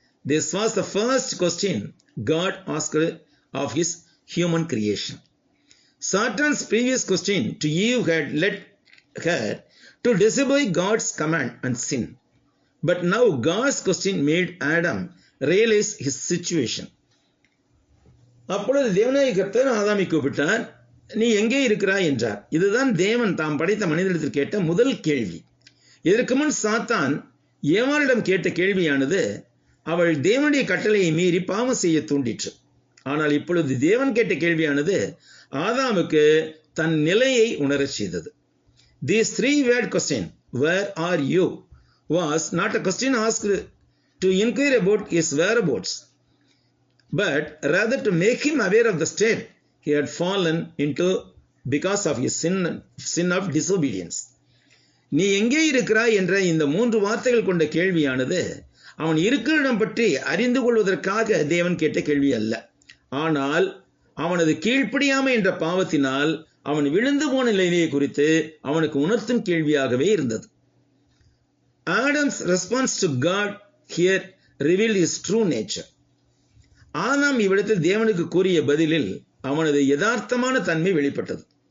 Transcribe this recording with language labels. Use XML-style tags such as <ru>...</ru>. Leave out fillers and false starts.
<en>This was the first question God asked of his human creation. Satan's previous question to Eve had led her to disobey God's command and sin. But now God's question made Adam realize his situation.</en> <ta>அப்பொழுது தேவனாகிய கர்த்தர் ஆதாமை கூப்பிட்டார், நீ எங்கே இருக்கிறாய் என்றார். இதுதான் தேவன் தாம் படைத்த மனிதனிடத்தில் கேட்ட முதல் கேள்வி. இதற்கு முன் சாத்தான் ஏவாளிடம் கேட்ட கேள்வியானது அவள் தேவனுடைய கட்டளையை மீறி பாவம் செய்ய தூண்டிற்று. ஆனால் இப்பொழுது தேவன் கேட்ட கேள்வியானது ஆதாமுக்கு தன் நிலையை உணரச் செய்தது.</ta> <en>This three-word question, where are you, was not a question asked to inquire about his whereabouts, but rather to make him aware of the state he had fallen into because of his sin of disobedience.</en> <ta>நீ எங்கே இருக்கிறாய் என்ற இந்த 3 வார்த்தைகள் கொண்ட கேள்வியானது அவன் இருக்கிற இடம் பற்றி அறிந்து கொள்வதற்காக தேவன் கேட்ட கேள்வி அல்ல. ஆனால் அவனது கீழ்ப்படியாமை என்ற பாவத்தினால் அவன் விழுந்து போன நிலையை குறித்து அவனுக்கு உணர்த்தும் கேள்வியாகவே இருந்தது.</ta> <en>Adam's response to God here revealed his true nature.</en> <ta>ஆதாம் இவ்விடத்தில் தேவனுக்கு கூறிய பதிலில் அவனது யதார்த்தமான தன்மை வெளிப்பட்டது.</ta>